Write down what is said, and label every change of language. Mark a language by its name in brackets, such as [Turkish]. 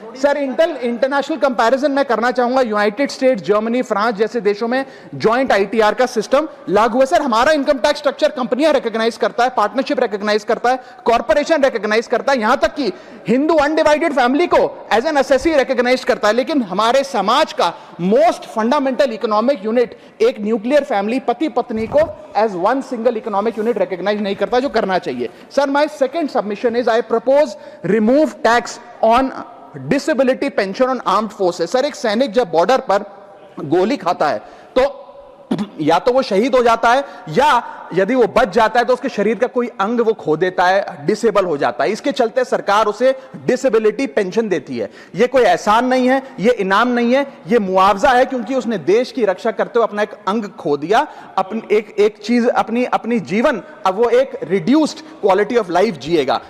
[Hindi] Sir, international comparison मैं करना चाहूंगा। यूनाइटेड स्टेट्स, जर्मनी, फ्रांस जैसे देशों में जॉइंट ITR का सिस्टम लागू है। सर, हमारा इनकम टैक्स स्ट्रक्चर कंपनियां रिकॉग्नाइज करता है, पार्टनरशिप रिकॉग्नाइज करता है, कॉर्पोरेशन रिकॉग्नाइज करता है, यहां तक कि हिंदू अनडिवाइडेड फैमिली को एज एन एसएससी रिकॉग्नाइज करता है। लेकिन हमारे समाज का मोस्ट फंडामेंटल इकोनॉमिक यूनिट, एक न्यूक्लियर फैमिली, पति पत्नी को [English] as one single economic unit [Hindi] recognise नहीं करता, जो करना चाहिए। [English] Sir, my second submission is I propose remove tax on disability pension on armed forces। [Hindi] Sir, एक सैनिक जब बॉर्डर पर गोली खाता है तो या तो वो शहीद हो जाता है, या यदि वो बच जाता है तो उसके शरीर का कोई अंग वो खो देता है, डिसेबल हो जाता है। इसके चलते सरकार उसे डिसेबिलिटी पेंशन देती है। ये कोई एहसान नहीं है, ये इनाम नहीं है, ये मुआवजा है, क्योंकि उसने देश की रक्षा करते हुए अपना एक अंग खो दिया, एक चीज, अपनी जीवन, अब वो एक [English] reduced quality of life [Hindi] जिएगा।